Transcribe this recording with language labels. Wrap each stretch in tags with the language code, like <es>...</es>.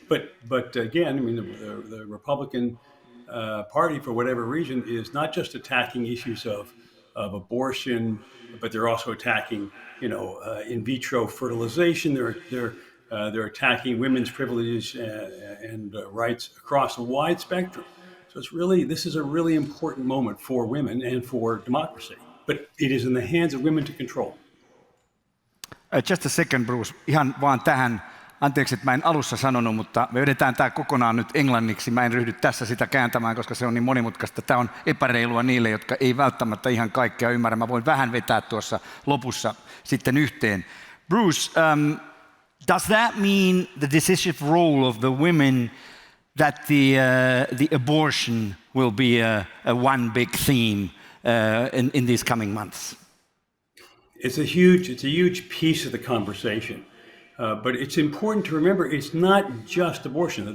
<en>But again, the Republican Party, for whatever reason, is not just attacking issues of abortion, but they're also attacking in vitro fertilization. They're attacking women's privileges and rights across a wide spectrum. So this is a really important moment for women and for democracy. But it is in the hands of women to control. Just a second, Bruce.</en> <fi>Ihan vaan tähän. Anteeksi, että mä en alussa sanonut, mutta me vedetään tämä kokonaan nyt englanniksi. Mä en ryhdy tässä sitä kääntämään, koska se on niin monimutkaista. Tämä on epäreilua niille, jotka ei välttämättä ihan kaikkea ymmärrä. Mä voin vähän vetää tuossa lopussa sitten yhteen.</fi> <en>Bruce, does that mean the decisive role of the women that the abortion will be a one big theme in these coming months? It's a huge piece of the conversation. But it's important to remember it's not just abortion.</en>